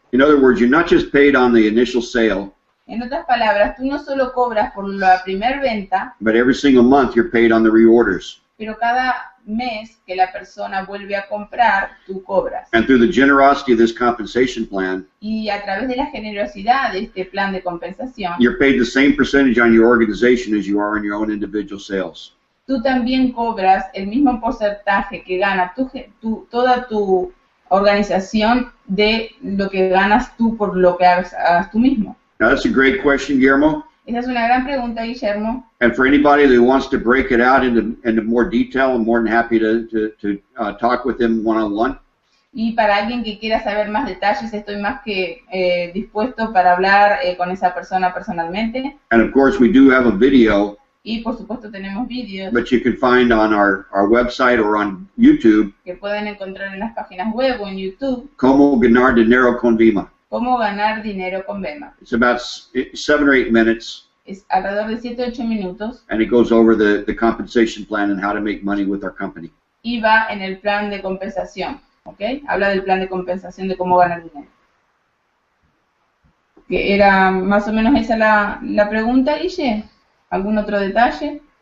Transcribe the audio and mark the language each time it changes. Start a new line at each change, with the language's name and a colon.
English: In other words, you're not just paid on the initial sale,
Spanish: En otras palabras, tú no solo cobras por la primer venta,
English: but every single month you're paid on the reorders.
Spanish: pero cada mes que la persona vuelve a comprar, tú cobras.
English: And through the generosity of this compensation plan,
Spanish: Y a través de la generosidad de este plan de compensación,
English: you're paid the same percentage on your organization as you are in your own individual sales.
Spanish: tú también cobras el mismo porcentaje que gana toda tu organización de lo que ganas tú por lo que hagas tú mismo.
English: Now that's a great question, Guillermo.
Spanish: Esa es una gran pregunta, Guillermo.
English: And for anybody that wants to break it out into more detail, I'm more than happy to talk with them one-on-one.
Spanish: Y para alguien que quiera saber más detalles, estoy más que dispuesto para hablar con esa persona personalmente.
English: And of course, we do have a video,
Spanish: Y por supuesto tenemos vídeos
English: but you can find on our website or on YouTube,
Spanish: que pueden encontrar en las páginas web o en YouTube, Cómo Ganar Dinero con Vemma. cómo ganar dinero con Vemma.
English: It's about 7 or 8 minutes,
Spanish: Es alrededor de 7 o 8 minutos
English: and it goes over the compensation plan and how to make money with our company.
Spanish: y va en el plan de compensación, ¿ok? Habla del plan de compensación de cómo ganar dinero. Que era más o menos esa la pregunta, Guille. ¿Algún otro detalle?